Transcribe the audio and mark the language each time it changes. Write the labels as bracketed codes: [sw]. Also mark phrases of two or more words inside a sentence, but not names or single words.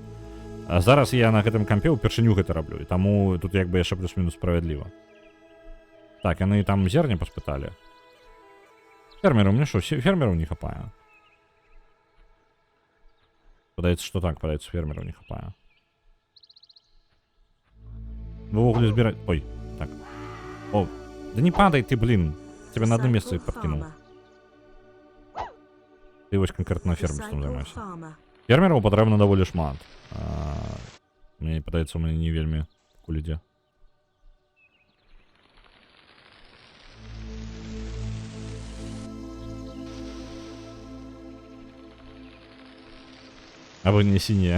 [be] А зараз я на гэтым кампе ўпершыню гэта раблю, і таму тут як бы яшчэ плюс-мінус справядліва. Так, яны там зерня паспыталі. Фермеру, мне што, фермераў не хапае? Падаецца, што так, падаецца, фермераў не хапае. Вы ўвогуле збіраць... Ой, так. [ru] О, да не падай ты, блин. Тебе на одно место подкинул. [be] Ты вось конкретно фермерством займаешься. Фермераў патрэбна даволі шмат. Мне падаецца, у мяне не вельмі у людзе. Або не сінія.